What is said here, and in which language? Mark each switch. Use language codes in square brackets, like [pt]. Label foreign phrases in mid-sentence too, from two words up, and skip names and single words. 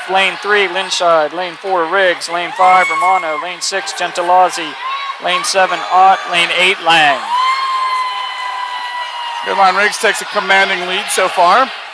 [en] Lane 3, Linshide. Lane 4, Riggs. Lane 5, Romano. Lane 6, Gentilozzi. Lane 7, Ott. Lane 8, Lang. Caroline Riggs takes a commanding lead so far.